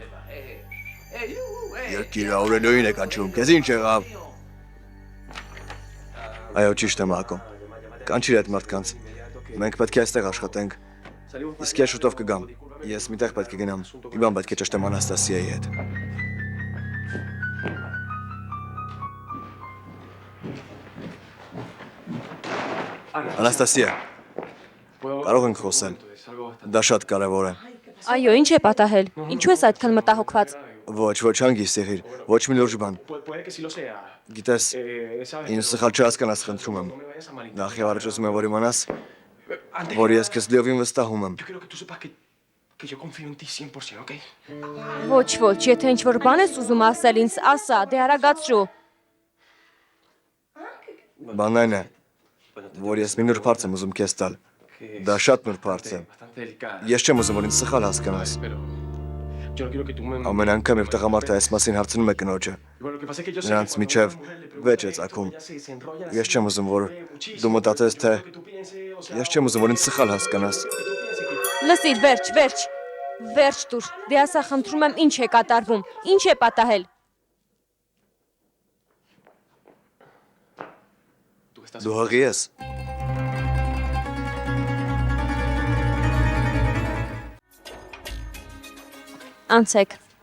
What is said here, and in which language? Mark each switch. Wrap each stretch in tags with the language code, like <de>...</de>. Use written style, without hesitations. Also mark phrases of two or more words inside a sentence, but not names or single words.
<hy>Երկիրը Աուրելիոին է կանչում, քեզ ինչ եղավ։ Այո, ճիշտ է, Մակո։ Կանչիր այդ մարդկանց։ Մենք պետք է այստեղ աշխատենք։ Իսկ ես շուտով կգամ։ Ես միտեղ պետք է գնամ։ Մի բան պետք է ճշտեմ Անաստասիայի հետ։ Անաստասիա, Կարող ենք խոսել։ Դա շատ կարևոր է։ Այո, ինչ է պատահել։ Ինչու ես այդքան մտահոգված։ Ոչ, ոչ հանգիստ եղիր, ոչ մի լուրջ բան։</hy> <es>Puede que sí lo sea.</es> <hy>Գիտես, ինձ սխալ չհասկանաս, խնդրում եմ։ Նախ եւ առաջ ուզում եմ որ իմանաս, որ ես քեզ լիովին վստահում եմ։</hy> <es>Yo quiero que tú sepas que yo confío en ti 100%, ¿ok?</es> <hy>Ոչ, ոչ, եթե ինչ-որ բան ես ուզում ասել ինձ, ասա, դե արագացրու։ Բանն այն է, որ ես մի նոր հարց եմ ուզում քեզ տալ։ Դա շատ նոր հարց է։</hy> <es>Bastante delicada.</es> <hy>Ես չեմ ուզում որ ինձ սխալ հասկանաս։</hy> <es>Pero yo no quiero que tú me...</es> <hy>Ամեն անգամ երբ տղամարդը այս մասին հարցնում է կնոջը,</hy> <es>Bueno, lo que pasa es que yo sé</es> <hy>նրանց</hy> <es>que cuando</es> <hy>միջև</hy> <es>una mujer le pregunta</es> <hy>վեճ է</hy> <es>eso,</es> <hy>ծագում։</hy> <es>ella se enrolla</es> <hy>Ես</hy> <es>así,</es> <hy>չեմ ուզում որ</hy> <es>muchísimo.</es> <hy>դու մտածես թե</hy> <es>Que tú pienses, o sea,</es> <hy>ես չեմ ուզում որ ինձ սխալ հասկանաս։</hy> <es>que tú pienses que...</es> <hy>Լսիր, վերջ, վերջ տուր։ Դե ասա, խնդրում եմ, ինչ է կատարվում, ինչ է պատահել։</hy> <es>Tú estás...</es> <hy>Դու հղի ես։ Անցեք։</hy>